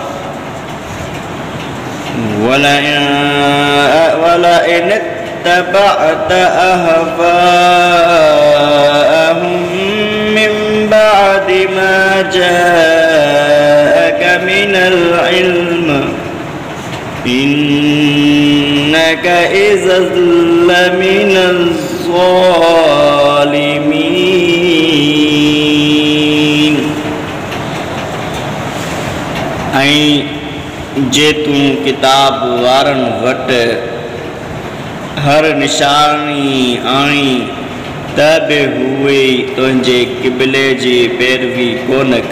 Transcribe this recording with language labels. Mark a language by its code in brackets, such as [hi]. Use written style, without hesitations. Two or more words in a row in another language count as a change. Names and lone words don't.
[ar] ولئن اتبعت أهواءهم من بعد ما جاءك من العلم إنك إذا لمن الظالمين [sd] ऐं जे तूं किताब वारनि वटि हर निशानी आणी त बि उहे तुंहिंजे क़िबले जी पैरवी